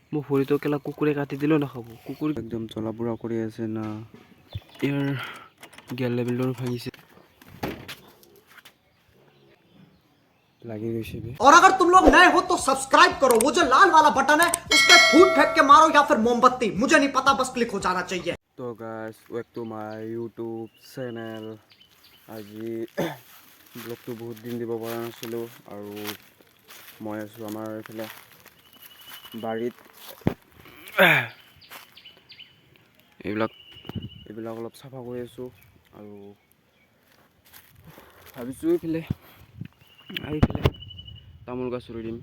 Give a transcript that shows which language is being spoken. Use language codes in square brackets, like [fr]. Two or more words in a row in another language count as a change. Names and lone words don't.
[as] মোৰ ভৰিটো কেলা কুকুৰে কাটি দিলেও নাখাব। কুকুৰ একদম জ্বলা পোৰা কৰি আছে না, ইয়াৰ গিয়াৰ লেভেলটো ভাঙিছে, লাগি গৈছে বে। [hi] और अगर तुम लोग नए हो तो सब्सक्राइब करो, वो जो लाल वाला बटन है उस पर फूट फेंक के मारो या फिर मोमबत्ती, मुझे नहीं पता, बस क्लिक हो जाना चाहिए। [en] तो guys welcome to my YouTube channel. [as] আজি ব্লগটো বহুত দিন দিব পৰা নাছিলোঁ আৰু মই আছোঁ আমাৰ এইফালে বাৰীত। এইবিলাক অলপ চাফা কৰি আছোঁ আৰু ভাবিছোঁ এইফালে তামোল গছ ৰুই দিম।